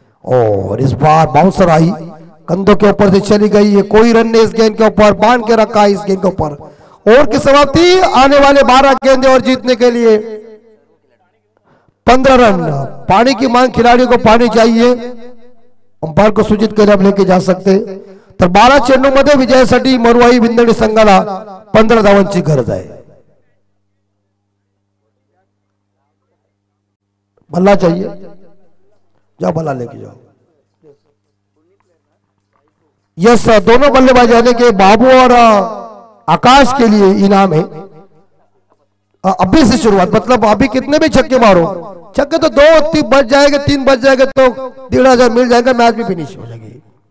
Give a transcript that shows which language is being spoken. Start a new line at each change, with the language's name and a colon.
Hindi: और इस बार बाउंसर आई, कंधों के ऊपर से चली गई है। कोई रन ने इस गेंद के ऊपर बांध के रखा है इस गेंद के ऊपर। ओवर की समाप्ति, आने वाले 12 गेंदे और जीतने के लिए 15 रन। पानी की मांग, खिलाड़ियों को पानी चाहिए। अंपायर को सूचित कर लेके जा सकते।
Marathi: तर 12 चेंडूमध्ये विजयासाठी मरुआई विंदणी संघाला 15 धावांची गरज आहे।
Hindi: बल्ला चाहिए, जाओ बल्ला लेके जाओ। यस, दोनों बल्लेबाज यानी कि बाबू और आकाश के लिए इनाम है। अभी से शुरुआत, मतलब अभी कितने भी छक्के मारो, छक्के तो 2 बच जाएंगे, 3 बच जाएंगे तो 1500 मिल जाएगा, मैच भी फिनिश हो जाएगी।